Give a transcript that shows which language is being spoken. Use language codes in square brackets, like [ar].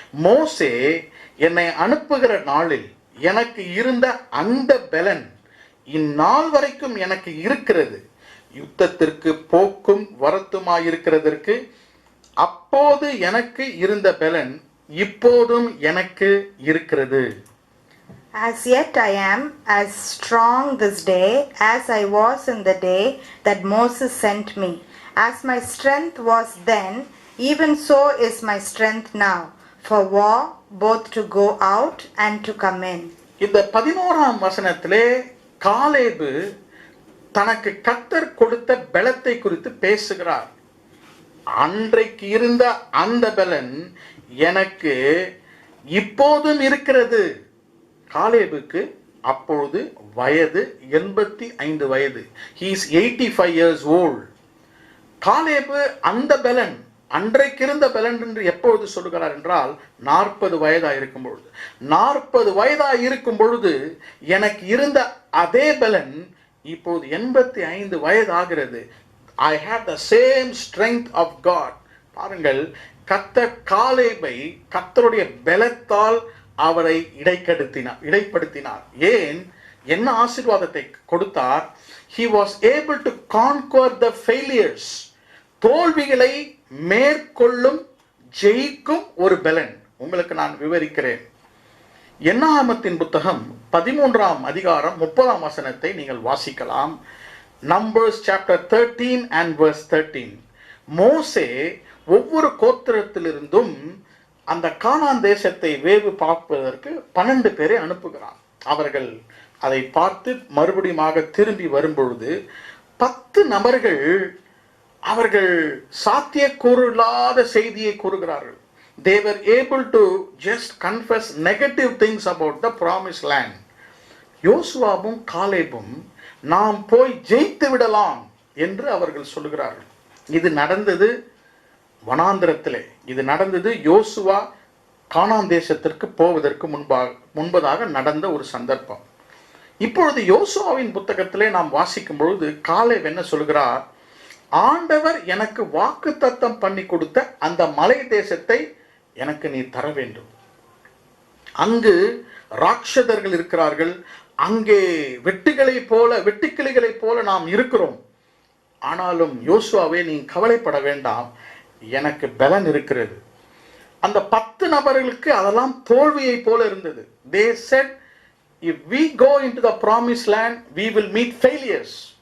[ta] மோசே என்னை அனுப்புகிற நாளில் எனக்கு இருந்த அந்த பலன் இந்நாள் வரைக்கும் எனக்கு இருக்கிறது. யுத்தத்திற்கு போக்கும் வரத்துமாயிருக்கிறதற்கு அப்போது எனக்கு இருந்த பலன் இப்போதும் எனக்கு இருக்கிறது. [en] As yet I am as strong this day as I was in the day that Moses sent me. As my strength was then, even so is my strength now, for war, both to go out and to come in. [ta] இந்த 11ஆம் வசனத்திலே காலேபு தனக்கு கர்த்தர் கொடுத்த பலத்தை குறித்து பேசுகிறார். அன்றைக்கு இருந்த அந்த பலன் எனக்கு இப்போதும் இருக்கிறது. காலேபுக்கு அப்பொழுது வயது 85 வயது. [en] He is 85 years old. [ta] காலேபு அந்த பலன், அன்றைக்கு இருந்த பலன் என்று எப்பொழுது சொல்லுகிறார் என்றால் 40 வயதா இருக்கும் பொழுது. 40 வயதா இருக்கும் பொழுது எனக்கு இருந்த அதே பலன் இப்போது 85 வயது ஆகிறது. [en] I have the same strength of God. [ta] பாருங்கள், கர்த்தர் காலேபை கர்த்தருடைய பலத்தால் அவரை இடைப்படுத்தினார். ஏன்? என்ன ஆசீர்வாதத்தை கொடுத்தார்? [en] He was able to conquer the failures. [ta] தோல்விகளை மேற்கொள்ளும் ஜெயிக்கும் ஒரு பலன். உங்களுக்கு நான் விவரிக்கிறேன். என்னாகமத்தின் புத்தகம் 13ஆம் அதிகாரம் 30ஆம் வசனத்தை நீங்கள் வாசிக்கலாம். [en] Numbers chapter 13 and verse 13. [ta] மோசே ஒவ்வொரு கோத்திரத்திலிருந்தும் அந்த கானான் தேசத்தை வேவு பார்ப்பதற்கு 12 பேரை அனுப்புகிறார். அவர்கள் அதை பார்த்து மறுபடியும் திரும்பி வரும்பொழுது 10 நபர்கள் அவர்கள் சாத்தியக்கூறு இல்லாத செய்தியை கூறுகிறார்கள். [en] They were able to just confess negative things about the promised land. [ta] யோசுவாவும் காலேபும் நாம் போய் ஜெயித்து விடலாம் என்று அவர்கள் சொல்லுகிறார்கள். இது நடந்தது வனாந்திரத்திலே. இது நடந்தது யோசுவா கானான் தேசத்திற்கு போவதற்கு முன்பதாக நடந்த ஒரு சந்தர்ப்பம். இப்பொழுது யோசுவாவின் புத்தகத்திலே நாம் வாசிக்கும் பொழுது காலேப் என்ன சொல்கிறார்? ஆண்டவர் எனக்கு வாக்குத்தத்தம் பண்ணி கொடுத்த அந்த மலை தேசத்தை எனக்கு நீ தர வேண்டும். அங்கு ராட்சதர்கள் இருக்கிறார்கள், அங்கே வெட்டுக்கிளிகளைப் போல நாம் இருக்கிறோம். ஆனாலும் யோசுவாவே, நீ கவலைப்பட வேண்டாம், எனக்கு பலன் இருக்கிறது. அந்த 10 நபர்களுக்கு அதெல்லாம் தோல்வியை போல இருந்தது. [en] They said, if we go into the promised land, we will meet failures.